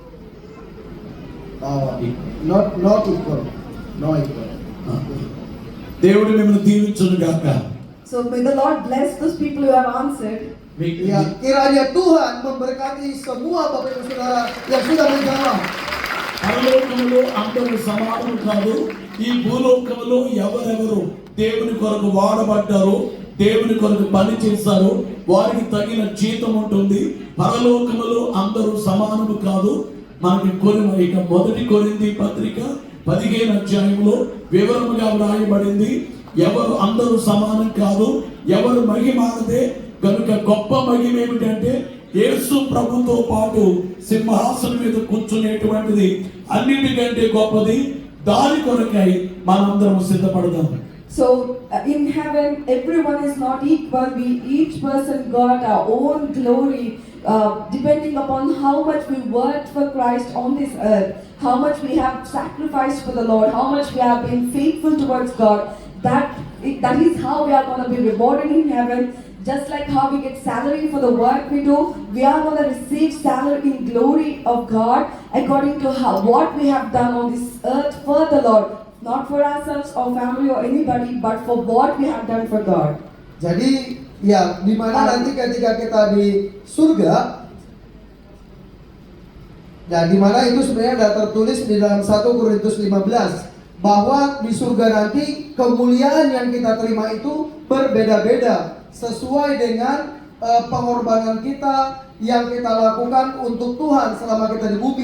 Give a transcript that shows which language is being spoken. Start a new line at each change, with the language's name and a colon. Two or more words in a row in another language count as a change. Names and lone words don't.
English: Oh, not equal. No equal.
Telugu: దేవుడు మిమ్మల్ని దీవించును గాక.
English: So may the Lord bless those people who have answered.
Indonesian: Ya, kiranya Tuhan memberkati semua Bapak Ibu Saudara yang sudah menjawab.
Telugu: పరలోకములో అందరూ సమానము కాదు. ఈ భూలోకములో ఎవరెవరు దేవుని కొరకు వాడబడ్డారో, దేవుని కొరకు పని చేశారో వారికి తగిన జీతం ఉంటుంది. పరలోకములో అందరూ సమానము కాదు. మనకి ఇక 1 కొరింథీ పత్రిక 15 అధ్యాయంలో వివరముగా వ్రాయబడింది. ఎవరు అందరూ సమానం కాదు, ఎవరు మహిమానదే. కనుక గొప్ప మహిమ ఏమిటంటే యేసు ప్రభుతో పాటు సింహాసనం మీద కూర్చునేటువంటిది అన్నిటికంటే గొప్పది. దాని కొరకై మనందరం సిద్ధపడదాం.
English: So in heaven, everyone is not equal. We each person got our own glory, depending upon how much we worked for Christ on this earth, how much we have sacrificed for the Lord, how much we have been faithful towards God. That is how we are going to be rewarded in heaven. Just like how we get salary for the work we do, we are going to receive salary in glory of God according to what we have done on this earth for the Lord. Not for ourselves or family or anybody, but for what we have done for God.
Indonesian: Jadi ya, di mana nanti ketika kita di surga, dan di mana itu sebenarnya ada tertulis di dalam 1 Korintus 15 bahwa di surga nanti kemuliaan yang kita terima itu berbeda-beda sesuai dengan pengorbanan kita yang kita lakukan untuk Tuhan selama kita di bumi.